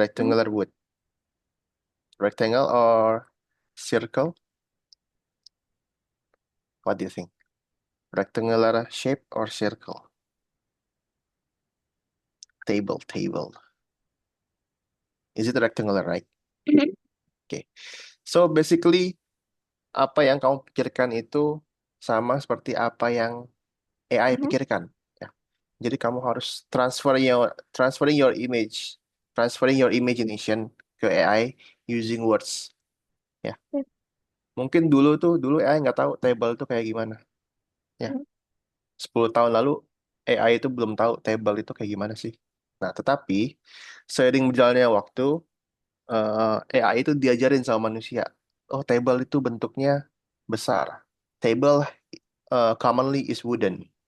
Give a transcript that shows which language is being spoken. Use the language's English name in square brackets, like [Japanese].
[English] rectangular wood. Rectangle or circle? What do you think? Rectangular shape or circle? Table. Is it rectangular, right? Okay. [Indonesian] So basically apa yang kamu pikirkan itu sama seperti apa yang AI Mm-hmm. pikirkan. Ya. Jadi kamu harus [English] transferring your image, transferring your imagination [Indonesian] ke AI [English] using words. [Indonesian] Ya. Mungkin dulu AI nggak tahu table itu kayak gimana. Ya. 10 tahun lalu AI itu belum tahu table itu kayak gimana sih. Nah, tetapi seiring berjalannya waktu, AI itu diajarin sama manusia. Oh, table itu bentuknya besar. [English] Table commonly is wooden.